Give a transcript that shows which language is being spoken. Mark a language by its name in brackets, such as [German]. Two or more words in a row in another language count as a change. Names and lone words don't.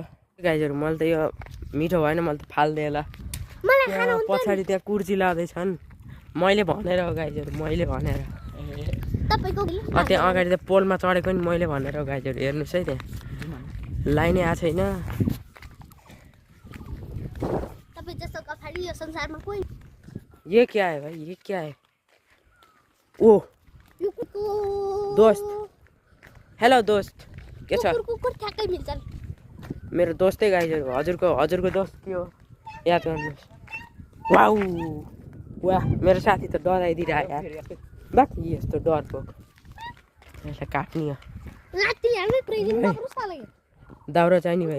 [Nepali] गाइजहरू मैले त यो मिठो भएन, मैले त फाल्दिएँ। ल पछाडि त्यहाँ कुर्सी लाँदैछन्। मैले भनेर हो गाइजहरू, मैले भनेर। त्यहाँ अगाडि त पोलमा चढेको नि मैले भनेर हो गाइजहरू। हेर्नुहोस् है, त्यहाँ लाइनै आएको छैन। [Hindi] ये क्या है भाई? ये क्या है? [Nepali] ओ दोस्त, हेलो दोस्त, के छ? मेरो दोस्तै गाइजहरू। हजुरको दोस्त के हो याद गर्नुहोस्। वाउ वाह, मेरो साथी त डराइदिइरह्यो यार। बाँकी यस्तो डरपोक यसलाई काट्ने हो। दाउरा चाहिने भयो।